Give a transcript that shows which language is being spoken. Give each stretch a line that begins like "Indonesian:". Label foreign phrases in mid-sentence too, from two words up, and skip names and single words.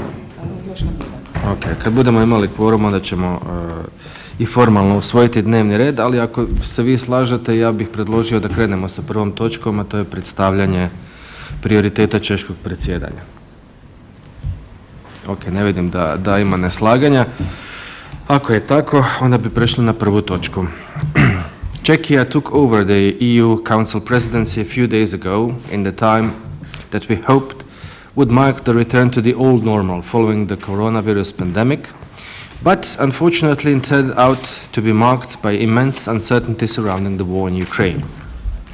Croatian: Kad budemo imali kvorum, onda ćemo i formalno usvojiti dnevni red, ali ako se vi slažete, ja bih predložio da krenemo sa prvom točkom, a to je predstavljanje prioriteta češkog predsjedanja. Ok, ne vidim da ima neslaganja. Ako je tako, onda bi prešli na prvu točku.
English: Czechia took over the EU Council presidency a few days ago in the time that we hoped would mark the return to the old normal following the coronavirus pandemic, but unfortunately it turned out to be marked by immense uncertainty surrounding the war in Ukraine.